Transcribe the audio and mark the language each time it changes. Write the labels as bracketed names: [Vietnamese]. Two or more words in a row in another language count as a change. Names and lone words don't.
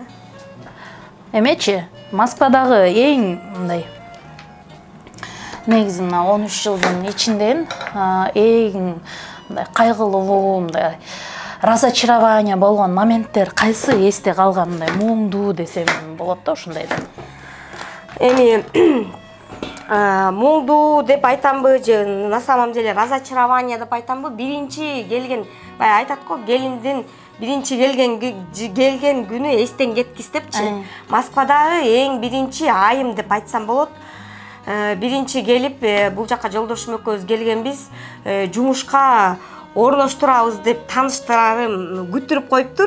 [Kyrgyz] Эмечи, Москвадагы эң мындай негизи 13 жылдын ичинден эң мындай кайгылуу, мындай разочарование болгон моменттер кайсы эсте калган, мындай муңдуу десем болот да, ушундай да. Эми муңдуу деп айтамбы же [Russian] на самом деле разочарование [Kyrgyz] деп айтамбы? Биринчи келген, бай айтат го, келиндин биринчи келген күнү эстен кеткис депчи. Москвадагы эң биринчи айым деп айтсам болот. Биринчи келип, бул жакка жолдошум экөөбүз келгенбиз, жумушка орноштурабыз деп тааныштарым күттүрүп коюптур.